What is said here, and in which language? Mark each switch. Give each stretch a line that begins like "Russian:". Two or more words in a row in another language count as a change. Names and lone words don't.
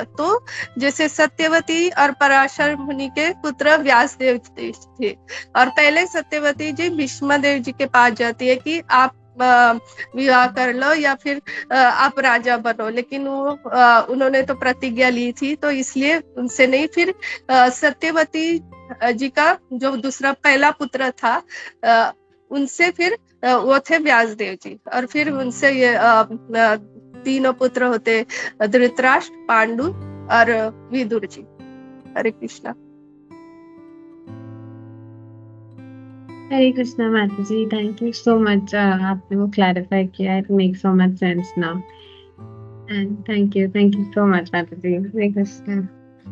Hindi: तो जैसे सत्यवती और पराशर मुनि के पुत्र व्यासदेव जी थे, और पहले सत्यवती जी भीष्मदेव जी के पास जाती है कि आप विवाह कर लो या फिर आप राजा बनो, लेकिन वो उन्होंने तो प्रतिज्ञा ली थी, तो इसलिए उनसे नहीं। फिर सत्यवती जी का जो दूसरा पहला पुत्र था, उनसे फिर वो थे व्यासदेव जी, और फिर उनसे ये तीनों पुत्र होते, धृतराष्ट्र, पांडु और विदुर जी। हरे कृष्णा। हरे कृष्णा माता जी,
English: thank you so much,
Hindi: आपने वो क्लैरिफाई किया,
English: it makes so much sense now, and thank you so much
Hindi: माता जी। हरे कृष्णा।